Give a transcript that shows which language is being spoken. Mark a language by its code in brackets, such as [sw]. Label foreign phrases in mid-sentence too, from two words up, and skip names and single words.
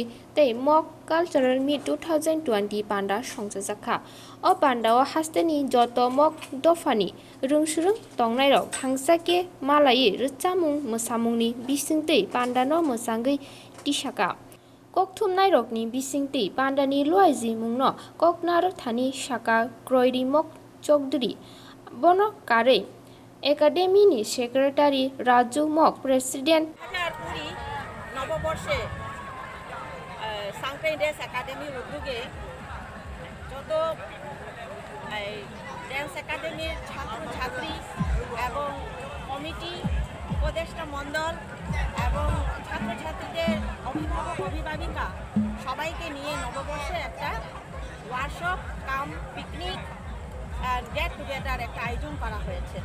[trp] तै मक [en] cultural meet [trp] 2020 पान्डा संजाजाखा अ पान्डाव हास्तेनि जत मक दफानि रुंसुरुं तंनायराव थांसाके मालायै रचामुं मोसामुंनि बिसिंतै पान्डानो मोसांगै टिसाका ककथुम नायरकनि बिसिंतै पान्डानि लुआइजि मुंनो ककनार थानि साका क्रयरि मक चौधरी बन कारे एकाडेमीनि सेक्रेटारि राजू मक प्रेसिडेंट [bn] নববর্ষে সাংক্রাই [en] dance academy [bn] উদ্যোগে যত ড্যান্স একাডেমির ছাত্রছাত্রী এবং কমিটি উপদেষ্টা মণ্ডল এবং ছাত্রছাত্রীদের অভিভাবক অভিভাবিকা সবাইকে নিয়ে নববর্ষে একটা [en] workshop cum picnic get together [bn] একটা আয়োজন করা হয়েছে।